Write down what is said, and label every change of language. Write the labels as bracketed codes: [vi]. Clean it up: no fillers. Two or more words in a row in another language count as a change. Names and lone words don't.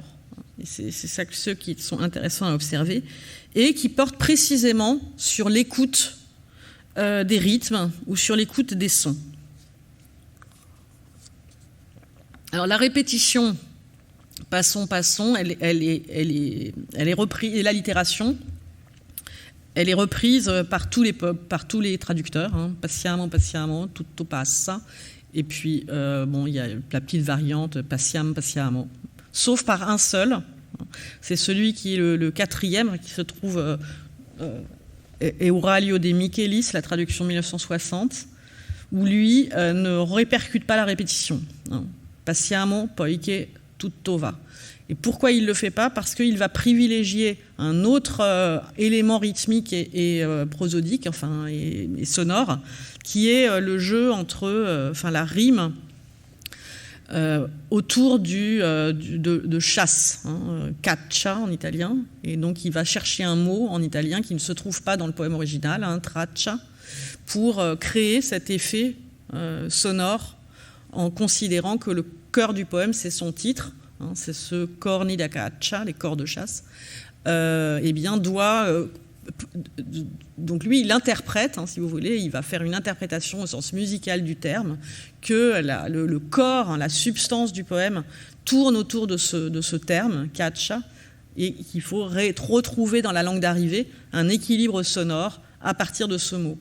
[fr] Et c'est ça que ceux qui sont intéressants à observer, et qui portent précisément sur l'écoute des rythmes ou sur l'écoute des sons. Alors la répétition, passons, elle est reprise, et l'allitération, elle est reprise par tous les traducteurs, [it] passiamo, passiamo, tutto passa, [fr] et puis il y a la petite variante [it] passiam, passiamo, [fr] sauf par un seul, c'est celui qui est le quatrième, qui se trouve Euralio de Michelis, la traduction 1960, où lui ne répercute pas la répétition. [it] Passiamo, poiché tutto va. [fr] Et pourquoi il ne le fait pas ? Parce qu'il va privilégier un autre élément rythmique et prosodique, et sonore, qui est le jeu entre la rime autour de chasse, caccia en italien. Et donc il va chercher un mot en italien qui ne se trouve pas dans le poème original, traccia, pour créer cet effet sonore en considérant que le cœur du poème, c'est son titre. C'est ce [it] corni da caccia, [fr] les corps de chasse, donc lui, il interprète, si vous voulez, il va faire une interprétation au sens musical du terme, que le corps, la substance du poème tourne autour de ce terme, caccia, et qu'il faut retrouver dans la langue d'arrivée un équilibre sonore à partir de ce mot.